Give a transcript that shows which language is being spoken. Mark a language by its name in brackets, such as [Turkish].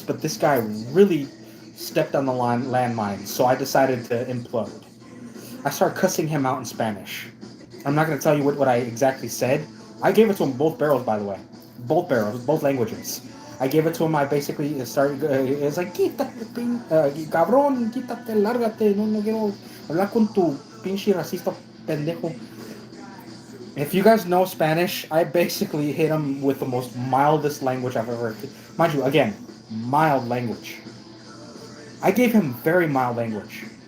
[English] But this guy really stepped on the landmine, so I decided to implode. I started cussing him out in Spanish. I'm not going to tell you what I exactly said. I gave it to him both barrels, by the way. Both barrels, both languages. I gave it to him. I basically started. It's like, [Spanish] quítate, cabrón, quítate, lárgate. No quiero hablar con tu pinche racista pendejo. [English] If you guys know Spanish, I basically hit him with the most mildest language I've ever. Mind you, again, mild language. I gave him very mild language.